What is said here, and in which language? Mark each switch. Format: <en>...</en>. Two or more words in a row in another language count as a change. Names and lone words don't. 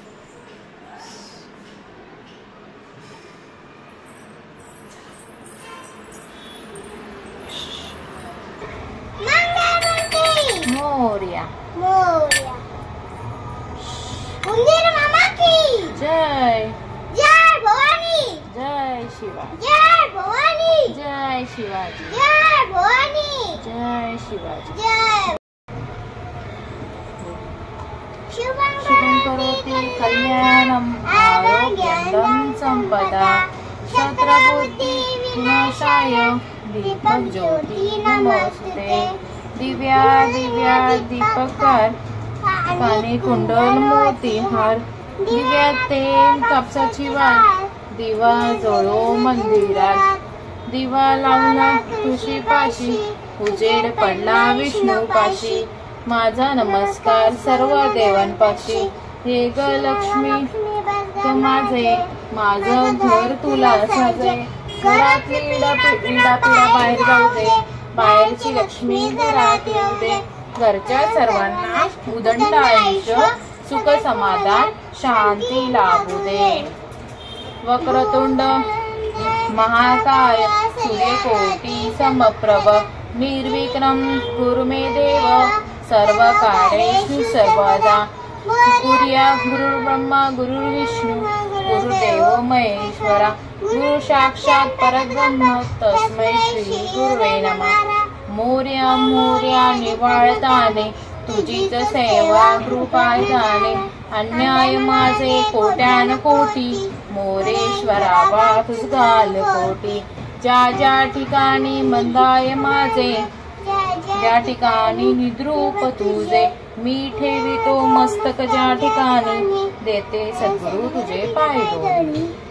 <mr>मोरया मोरया. कुंदीर मामा की जय. जय भवानी. जय शिवा. जय भवानी. जय शिवाजी. जय भवानी. जय शिवाजी. जय.</mr> <sa>शुभं करोति कल्याणं आरोग्यं संपदा शत्रबुद्धि विनाशाय दीपज्योति नमोस्तुते. दिव्या दिव्या दीपकार काने कुंडल मोती हार दिव्यात तेल कापसाची वाट दिवा जळो मंदिरात दिवा लावला तुळशी पाशी उजेड पडला विष्णू पाशी माझा नमस्कार सर्व देवांपाशी हे ग</sa> <mr>लक्ष्मी तू माझे माझं घर तुला साजे घरातली इडा बाहेर जाऊ दे बाहेरची लक्ष्मी घरात येऊ दे घरच्या सर्वांना उदंड आयुष्य सुख समाधान शांती लाभू दे</mr> <sa>वक्रतुंड महाकाय सूर्यकोटी समप्रभ निर्विघ्नं कुरु मे देव सर्व कार्येषु सर्वदा गुरु ब्रह्मा गुरु विष्णू गुरुदेव महेश्वरा गुरु साक्षात परब्रह्म तस्मै श्री गुरुवे नमः</sa> <mr>मोर्या मोर्या निवाळताने तुझीच सेवा कृपा जाणे अन्याय माझे कोट्यान कोटी मोरेश्वरा वातुस घाल कोटी ज्या ज्या ठिकाणी मंदाय माझे ज्या ठिकाणी निद्रूप तुझे मी ठेवितो मस्तक ज्या ठिकाणी देते सद्गुरु तुझे पाय दोन्ही.</mr>